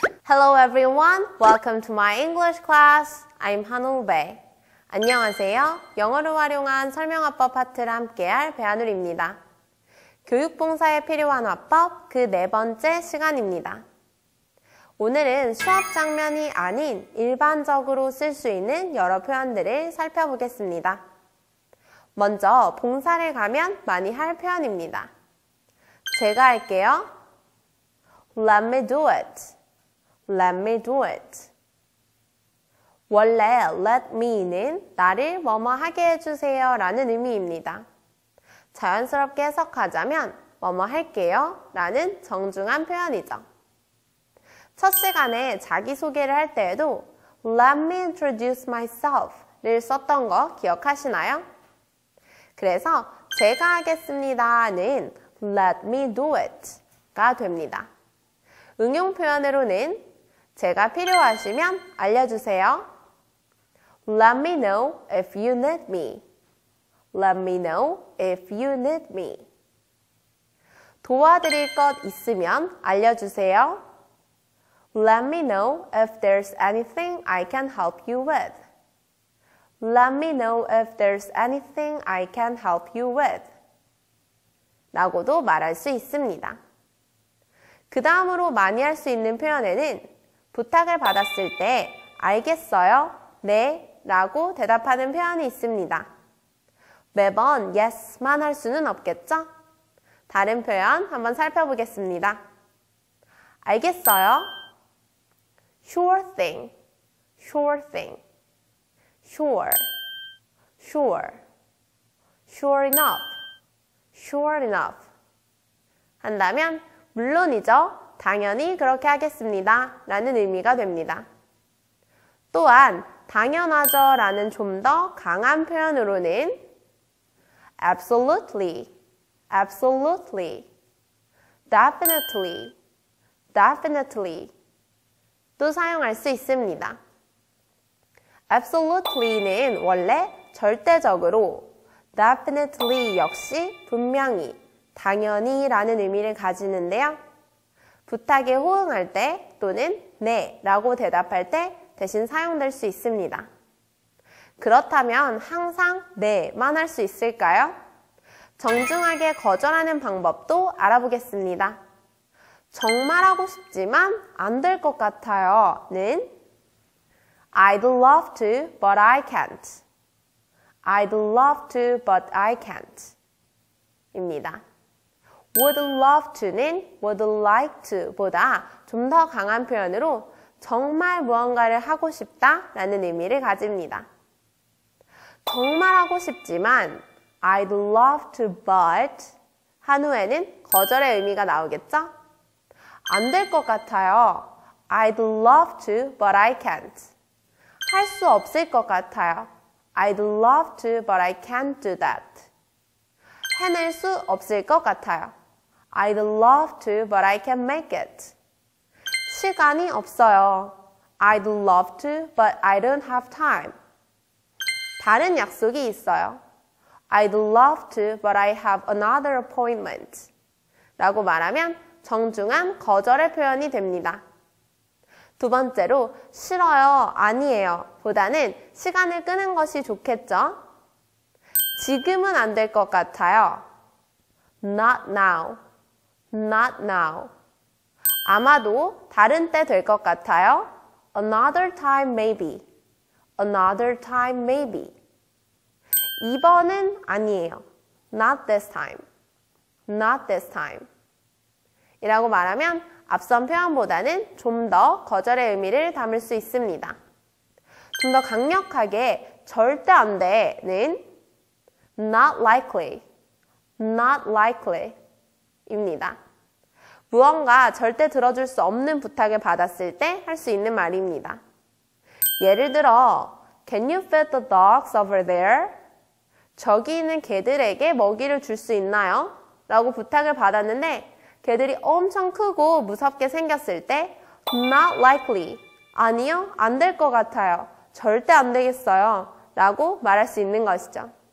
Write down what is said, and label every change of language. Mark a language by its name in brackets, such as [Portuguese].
[English] Hello everyone, welcome to my English class. [Korean] I'm 한우 배. 안녕하세요. 영어를 활용한 설명화법 파트를 함께할 배한울입니다. 교육봉사에 필요한 화법 그 4번째 시간입니다. 오늘은 수업 장면이 아닌 일반적으로 쓸 수 있는 여러 표현들을 살펴보겠습니다. 먼저 봉사를 가면 많이 할 표현입니다. 제가 할게요. Let me do it. [English] Let me do it. [Korean] 원래 let me는 나를 뭐뭐 하게 해주세요 라는 의미입니다. 자연스럽게 해석하자면 뭐뭐 할게요 라는 정중한 표현이죠. 첫 시간에 자기소개를 할 때에도 Let me introduce myself 를 썼던 거 기억하시나요? 그래서 제가 하겠습니다는 Let me do it 가 됩니다. 응용 표현으로는 제가 필요하시면 알려주세요. [English] Let me know if you need me. Let me know if you need me. [Korean] 도와드릴 것 있으면 알려주세요. [English] Let me know if there's anything I can help you with. Let me know if there's anything I can help you with. [Korean] 라고도 말할 수 있습니다. 그 다음으로 많이 할 수 있는 표현에는 부탁을 받았을 때 알겠어요, 네 라고 대답하는 표현이 있습니다. 매번 yes만 할 수는 없겠죠? 다른 표현 한번 살펴보겠습니다. 알겠어요? [English] Sure thing, sure thing, sure, sure, sure enough, sure enough 한다면 물론이죠, 당연히 그렇게 하겠습니다 라는 의미가 됩니다. [Korean] 또한 당연하죠 라는 좀 더 강한 표현으로는 absolutely, absolutely, definitely, definitely 또 사용할 수 있습니다. absolutely는 원래 절대적으로, definitely 역시 분명히, 당연히 라는 의미를 가지는데요. 부탁에 호응할 때 또는 네 라고 대답할 때 대신 사용될 수 있습니다. 그렇다면 항상 네만 할 수 있을까요? 정중하게 거절하는 방법도 알아보겠습니다. 정말 하고 싶지만 안 될 것 같아요 는 I'd love to, but I can't. [English] I'd love to, but I can't 입니다. [Korean] would love to 는 would like to 보다 좀 더 강한 표현으로 정말 무언가를 하고 싶다 라는 의미를 가집니다. 정말 하고 싶지만 I'd love to, but 한 후에는 거절의 의미가 나오겠죠? [English] 안 될 것 같아요. I'd love to, but I can't. [Korean] 할 수 없을 것 같아요. [English] I'd love to, but I can't do that. [Korean] 해낼 수 없을 것 같아요. [English] I'd love to, but I can't make it. [Korean] 시간이 없어요. [English] I'd love to, but I don't have time. [Korean] 다른 약속이 있어요. [English] I'd love to, but I have another appointment. [Korean] 라고 말하면 정중한 거절의 표현이 됩니다. 두 번째로 싫어요, 아니에요 보다는 시간을 끄는 것이 좋겠죠? 지금은 안 될 것 같아요. Not now, not now. 아마도 다른 때 될 것 같아요. [English] Another time maybe, another time maybe. [Korean] 이번은 아니에요. [English] Not this time, not this time. 이라고 말하면 [Korean] 앞선 표현보다는 좀 더 거절의 의미를 담을 수 있습니다. 좀 더 강력하게 절대 안 돼는 not likely, not likely 입니다. 무언가 절대 들어줄 수 없는 부탁을 받았을 때 할 수 있는 말입니다. [English] 예를 들어, Can you feed the dogs over there? [Korean] 저기 있는 개들에게 먹이를 줄 수 있나요? 라고 부탁을 받았는데 개들이 엄청 크고 무섭게 생겼을 때 Not likely, 아니요, 안 될 것 같아요. 절대 안 되겠어요. 라고 말할 수 있는 것이죠.